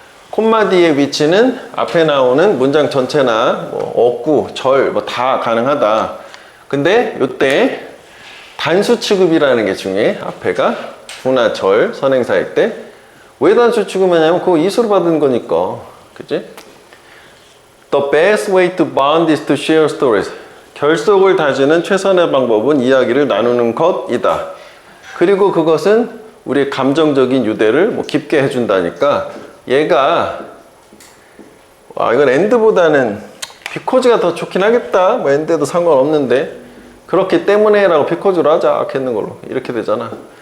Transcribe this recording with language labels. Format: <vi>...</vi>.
<ko>콤마 뒤의 위치는 앞에 나오는 문장 전체나 뭐 어구, 절 뭐 다 가능하다. 근데 요때 단수 취급이라는 게 중요해. 앞에가 부나 절, 선행사일 때. 왜 단수 취급하냐면 그거 이수로 받은 거니까. 그치?</ko> <en>The best way to bond is to share stories.</en> <ko>결속을 다지는 최선의 방법은 이야기를 나누는 것이다. 그리고 그것은 우리의 감정적인 유대를 뭐 깊게 해준다니까 얘가 이건 and보다는 because가 더 좋긴 하겠다. 뭐 and도 상관없는데 그렇기 때문에 라고 because로 하자 했는 걸로 이렇게 되잖아.</ko>